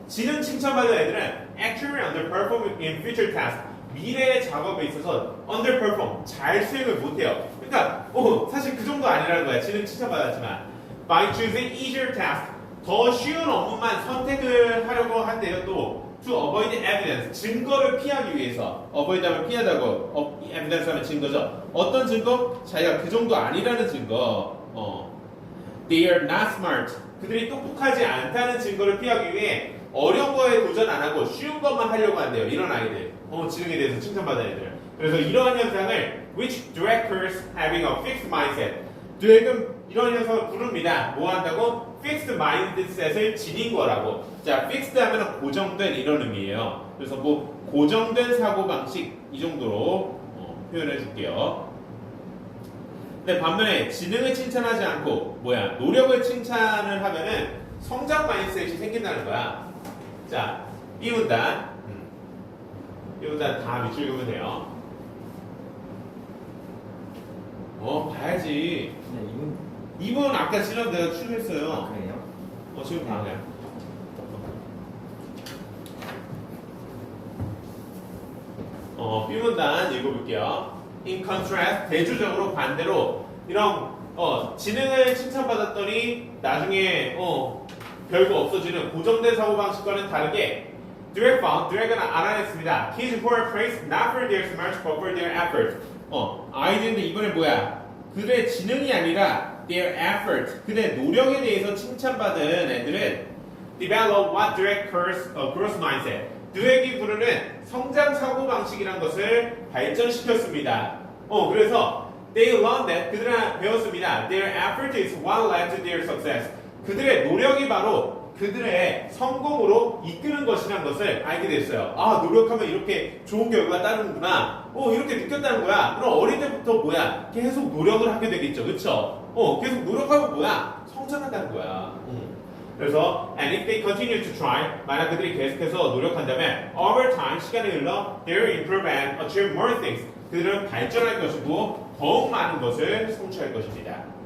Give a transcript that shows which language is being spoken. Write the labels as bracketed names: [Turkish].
[Korean] 지능 칭찬받은 애들은 [English] actually underperform in future tasks. [Korean] 미래의 작업에 있어서 [English] underperform. [Korean] 잘 수행을 못해요. 그러니까 사실 그 정도 아니라는 거야. 지능 칭찬받았지만 [English] by choosing easier tasks. [Korean] 더 쉬운 업무만 선택을 하려고 한대요. 또 [English] to avoid evidence. [Korean] 증거를 피하기 위해서. avoid 하면 피하다고. evidence 하면 증거죠. 어떤 증거? 자기가 그 정도 아니라는 증거. [English] They are not smart. [Korean] 그들이 똑똑하지 않다는 증거를 피하기 위해 어려운 거에 도전 안 하고 쉬운 것만 하려고 한대요. 이런 아이들. 지능에 대해서 칭찬받은 애들. 그래서 이러한 현상을 [English] which directors having a fixed mindset. [Korean] 드랙은 이런 현상을 부릅니다. 뭐 한다고? fixed mindset을 지닌 거라고. 자, fixed 하면 고정된 이런 의미예요. 그래서 뭐 고정된 사고방식 이 정도로 표현해 줄게요. 근데 반면에 지능을 칭찬하지 않고 노력을 칭찬을 하면은 성장 마인드셋이 생긴다는 거야. 자, 이 문단 다 밑줄 그으면 돼요. 봐야지. 네, 이분 아까 지난 내가 출했어요. 그래요? 지금 봐요. B문단 읽어볼게요. [English] In contrast, [Korean] 대조적으로 반대로 이런 지능을 칭찬받았더니 나중에 별거 없어지는 고정된 사고방식과는 다르게 드랙은 알아냈습니다. [English] Kids who are praised not for their smarts but for their effort. [Korean] 아이들인데 이번에 그들의 지능이 아니라 [English] their effort, [Korean] 그들의 노력에 대해서 칭찬받은 애들은 [English] develop what Dweck calls a growth mindset. [Korean] 드랙이 부르는 성장 사고 방식이란 것을 발전시켰습니다. 그래서 [English] they learned that [Korean] 그들은 배웠습니다. [English] Their effort is what led to their success. [Korean] 그들의 노력이 바로 그들의 성공으로 이끄는 것이라는 것을 알게 됐어요. 아, 노력하면 이렇게 좋은 결과가 따르는구나. 이렇게 느꼈다는 거야. 그럼 어릴 때부터 계속 노력을 하게 되겠죠. 그쵸? 계속 노력하면 성장한다는 거야. 그래서 [English] and if they continue to try [Korean] 만약 그들이 계속해서 노력한다면 [English] over time [Korean] 시간이 흘러 [English] they will improve and achieve more things [Korean] 그들은 발전할 것이고 더욱 많은 것을 성취할 것입니다.